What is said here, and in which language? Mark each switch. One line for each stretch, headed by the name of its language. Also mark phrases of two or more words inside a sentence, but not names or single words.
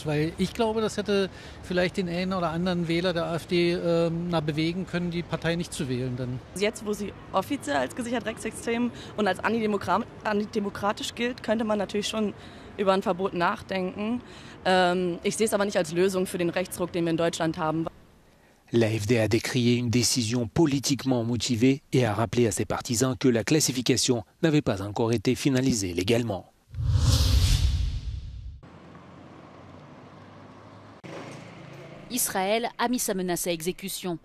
German: Weil ich glaube, das hätte vielleicht den einen oder anderen Wähler der AfD bewegen können, die Partei nicht zu wählen. Dann. Jetzt, wo sie offiziell als gesichert rechtsextrem und als antidemokratisch gilt, könnte man natürlich schon über ein Verbot nachdenken. Ich sehe es aber nicht als Lösung für den Rechtsruck, den wir in Deutschland haben.
French: L'AfD a décrié une décision politiquement motivée et a rappelé à ses partisans que la classification n'avait pas encore été finalisée légalement. Israël a mis sa menace à exécution.